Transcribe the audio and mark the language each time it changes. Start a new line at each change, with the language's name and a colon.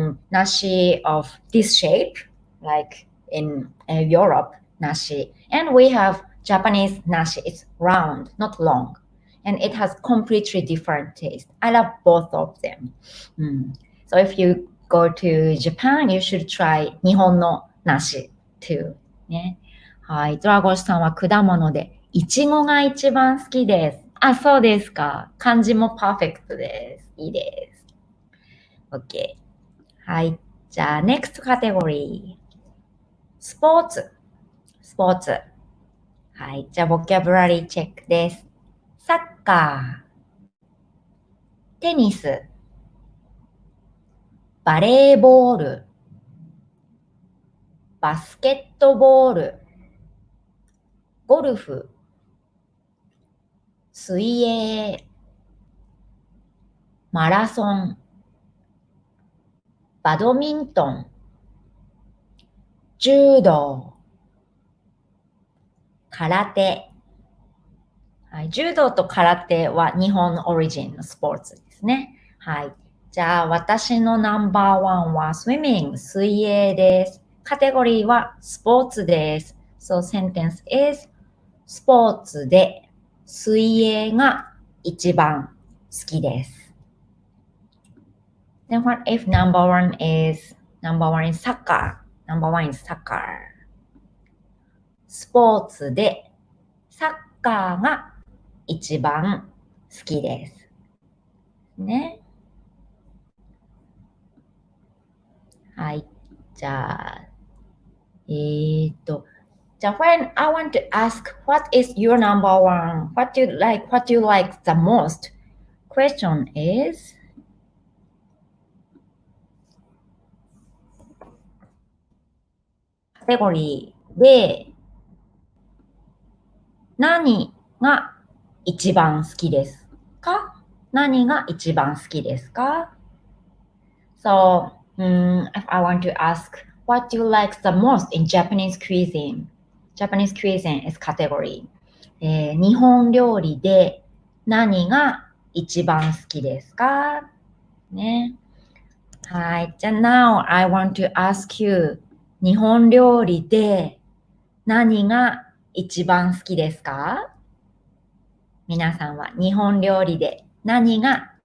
English: 梨 of this shape, like in Europe, 梨. And we have Japanese 梨.It's round, not long. And it has completely different taste. I love both of them. So if you go to Japan, you should try
Japanese: 日本の梨
English: too.
Japanese: ね。はい。ドラゴンさんは果物でいちごが一番好きです。あ、そうですか。漢字もパーフェクトです。いいです。OK。 はい。じゃあ、
English: next category。
Japanese: スポーツ。はい。じゃあ、ボキャブラリーチェックです。サッカー、テニス、バレーボール、バスケットボール、ゴルフ、水泳、マラソン、バドミントン、柔道、空手。はい、柔道と空手は日本オリジンのスポーツですね。はい。じゃあ、私のナンバーワンはswimming、水泳です。カテゴリーはスポーツです。
English: So sentence is
Japanese: スポーツで水泳が一番好きです。
English: Then what if number one is soccer? Number one is soccer.
Japanese: スポーツでサッカーが一番好きです。ね。はい。じゃあ、
English: when I want to ask what is your number one? What do you like the most? Question is,
Japanese: カテゴリーで何が一番好きですか？何が一番好きですか？
English: So, if I want to ask what do you like the most in Japanese cuisine? Japanese cuisine is category.
Japanese: 日本料理で何が一番好きですか？ね。はい。じゃあ
English: now I want to ask you
Japanese: 日本料理で何が一番好きですか？皆さんは日本料理で何が